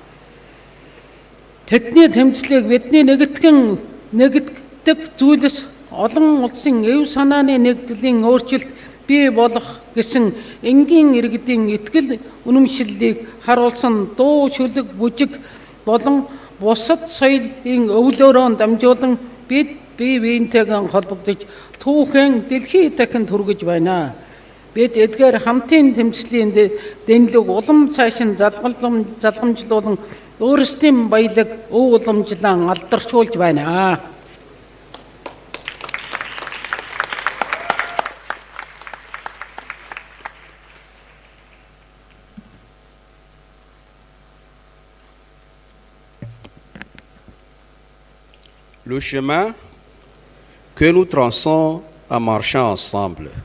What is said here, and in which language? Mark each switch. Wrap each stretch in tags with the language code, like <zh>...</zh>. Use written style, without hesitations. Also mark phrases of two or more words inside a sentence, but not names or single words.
<mn>Тэдний тэмцлийг бидний нэгтгэдэг зүйлс олон улсын эв санааны нэгдлийн өөрчлөлт бий болох гэсэн энгийн иргэдийн итгэл үнэмшиллийг харуулсан дуу шүлэг бүжиг болон бусад соёлын өвлөөрөө дамжуулан бид бие биентэйгээ холбогдож түүхэн дэлхий дахинд хүргэж байна. Бид эдгээр хамтын тэмцлийн дэнлэг улам цааш нь залгамжлуулан өөрсдийн баялаг өв уламжлан алдаршуулж байна.</mn> <fr>Le chemin que nous traçons en marchant ensemble,</fr>